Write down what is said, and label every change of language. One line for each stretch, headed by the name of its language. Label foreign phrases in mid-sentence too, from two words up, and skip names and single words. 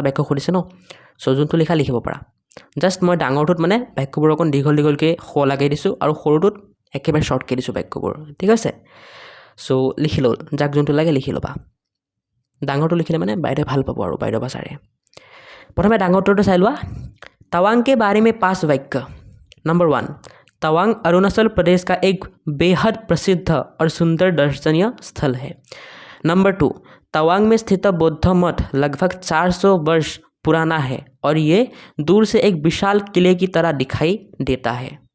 Assamese: বাক্য খুদিছে ন সো যোনটো লিখা লিখিব পাৰা জাস্ট মই ডাঙৰটোত মানে বাক্যবোৰ অকন দীঘলকৈ খ লগাই দিছো আৰু সৰুটোত একেবাৰে শৰ্টকৈ দিছো বাক্যবোৰ ঠিক আছে সো লিখি লল যাক যোনটো লাগে লিখি লবা ডাঙৰটো লিখিলে মানে বাইৰে ভাল পাব আৰু বাইৰে বা চাৰে প্ৰথমে ডাঙৰটোটো চাই লোৱা
Hindi: तवांग के बारे में 5 वाक्य नंबर 1 तवांग अरुणाचल प्रदेश का एक बेहद प्रसिद्ध और सुंदर दर्शनीय स्थल है नंबर 2 तवांग में स्थित बौद्ध मठ लगभग 400 वर्ष पुराना है और ये दूर से एक विशाल किले की तरह दिखाई देता है